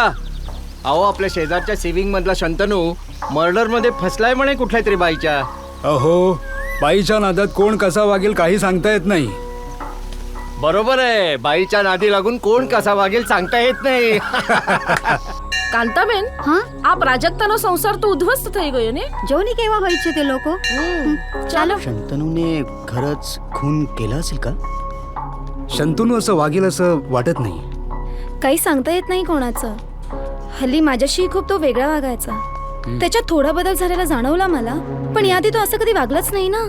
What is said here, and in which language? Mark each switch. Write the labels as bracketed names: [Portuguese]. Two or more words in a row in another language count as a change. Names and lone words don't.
[Marathi] अहो आपल्या शेजारच्या सेव्हिंग मधला शंतनू मर्डर मध्ये फसलाय म्हणे कुठल्या तरी बाईच्या. अहो, बाईच्या नादात कोण कसा वागेल काही सांगता येत नाही. बरोबर आहे, बाईच्या नादी लागून कोण कसा वागेल सांगता येत नाही. कांताबेन, [Gujarati] આ પ્રાજક્તાનો સંસાર તો ઉદ્ધવસ્ત થઈ ગયો ને. [Marathi] जो नहीं केव्हा व्हायचे ते लोक. [Gujarati] ચાલો. [Marathi] शंतनूने खरंच खून केला असेल का? शंतनू असं वागेल असं वाटत नाही. काही सांगता येत नाही कोणाचं. हल्ली माझ्याशी खूप तो वेगळा वागायचा. त्याच्यात थोडा बदल झालेला जाणवला मला, पण याआधी तो असं कधी वागलाच नाही ना.